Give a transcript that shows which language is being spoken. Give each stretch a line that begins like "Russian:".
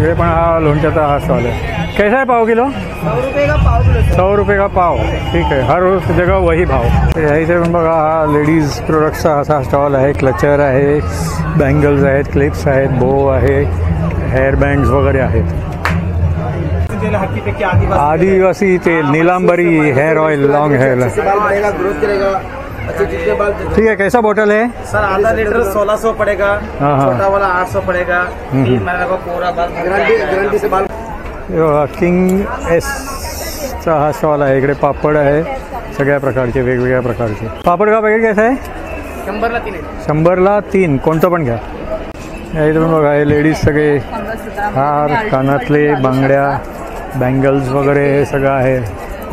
Marathi: इकडे पण हा लोणच्याचा हा स्टॉल आहे.
Hindi: कैसा है पाव किलो? 100 रुपये का पाव किलो. 100 रुपये का पाव.
Marathi: ठीक आहे.
Hindi: हर जगह वही भाव.
Marathi: इथे पण बघा हा लेडीज प्रोडक्टचा असा स्टॉल आहे. क्लचर आहे, बँगल्स आहेत, क्लिप्स आहेत, बो आहे, हेअर बँड्स वगैरे आहेत.
Hindi: आदिवासी तेल, Neelambari hair oil, long hair. ठीक है. कैसा बोतल है सर? आधा लीटर 1600 पड़ेगा. हाँ हाँ. छोटा वाला 800 पड़ेगा. 3 महीने का पूरा गारंटी से बाल.
Marathi: किंग एस चा हा स्टॉल आहे. इकडे पापड आहे सगळ्या प्रकारचे, वेगवेगळ्या प्रकारचे.
Hindi: पापड का पॅकेट कैसा आहे?
Marathi: 100ला 3. 100ला 3. कोणतं पण घ्या. इथे पण बघा हे लेडीज सगळे हार, कानातले, बांगड्या, बँगल्स वगैरे हे सगळं आहे.